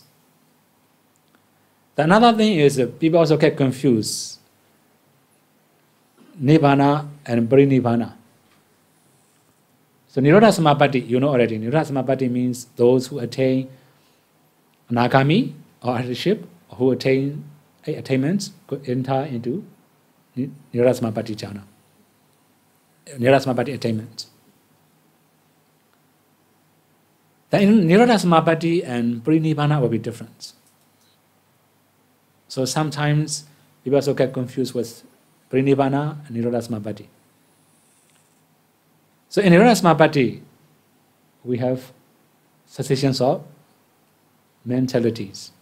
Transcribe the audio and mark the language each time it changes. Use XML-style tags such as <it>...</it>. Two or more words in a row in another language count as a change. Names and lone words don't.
<en>The another thing is people also get confused. Nibbana and Nibbana. So Nirodha Samapatti, you know already. Nirodha Samapatti means those who attain Anagami or arhatship, who attain attainments, could enter into Nirodha Samapatti Jhana. Nirodha Samapatti attainment. The Nirodha Samapatti and Nibbana will be different. So sometimes people also get confused with Nibbana and Nirodha Samapatti. So in Nirodha Samapatti, we have cessations of mentalities.</en>